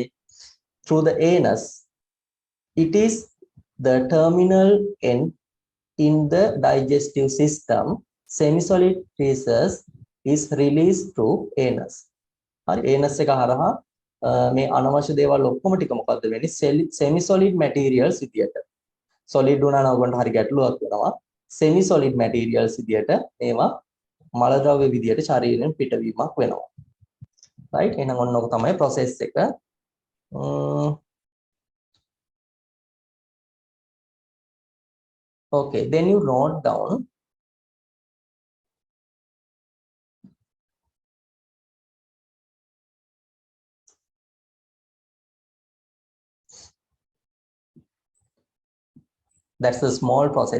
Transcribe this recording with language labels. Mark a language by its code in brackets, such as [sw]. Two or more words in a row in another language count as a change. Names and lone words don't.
[en] through the anus, it is the terminal end in the digestive system. Semi-solid feces is released through anus. [si] හරි anus එක හරහා මේ අනවශ්‍ය දේවල් ඔක්කොම ටික මොකද්ද වෙන්නේ? [en] semi-solid materials [si] විදියට. solid වුණා නම් ඔයගොල්ලන්ට හරි ගැටලුවක් වෙනවා. [en] semi-solid materials [si] විදියට මේවා මල ද්‍රව්‍ය විදියට ශරීරයෙන් පිටවීමක් වෙනවා. right? එහෙනම් ඔන්න ඔක තමයි process එක. [en] okay, then you note down that's a small process.